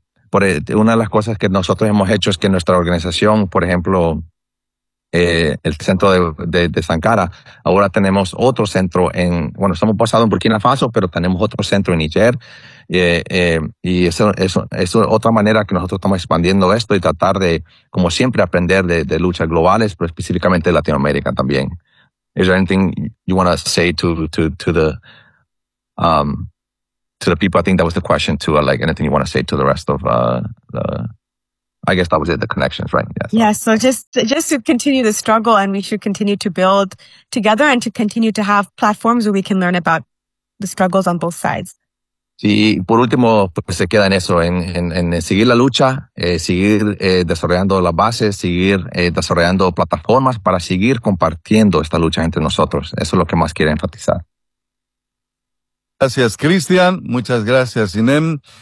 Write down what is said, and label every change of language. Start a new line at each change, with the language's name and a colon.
Spanish: Por una de las cosas que nosotros hemos hecho es que nuestra organización, por ejemplo, el centro de Sankara, ahora tenemos otro centro estamos basados en Burkina Faso, pero tenemos otro centro en Niger. Y eso es otra manera que nosotros estamos expandiendo esto y tratar de, como siempre, aprender de luchas globales, pero específicamente de Latinoamérica también. ¿Hay algo que quieras decir a
English: to the people. I think that was the question too. Like anything you want to say to the rest of the, I guess that was it, the connections, right? Yeah. So just to continue the struggle, and we should continue to build together and to continue to have platforms where we can learn about the struggles on both sides.
Spanish: Sí, por último, pues se queda en eso, en seguir la lucha, seguir desarrollando las bases, seguir desarrollando plataformas para seguir compartiendo esta lucha entre nosotros. Eso es lo que más quiero enfatizar. Gracias, Cristian. Muchas gracias, Inem.